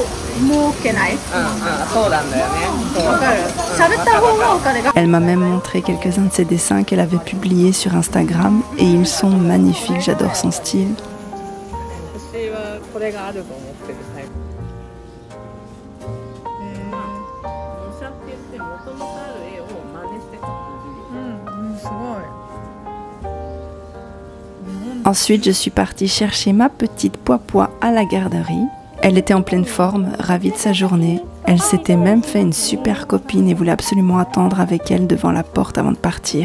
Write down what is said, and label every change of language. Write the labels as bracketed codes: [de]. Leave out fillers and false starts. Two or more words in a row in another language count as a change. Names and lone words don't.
[ja] 儲けない。そうなんだよね。わかる。喋った方がお金が。 [fr] Elle m'a même montré quelques-uns de ses dessins qu'elle avait publiés sur Instagram et ils sont magnifiques, j'adore son style. [ja] 私はこれがあると思ってるタイプ。模写って言ってもともとある絵を真似して描く。すごい。 [fr] Ensuite, je suis partie chercher ma petite Poipois à la garderie. Elle était en pleine forme, ravie de sa journée. Elle s'était même fait une super copine et voulait absolument attendre avec elle devant la porte avant de partir.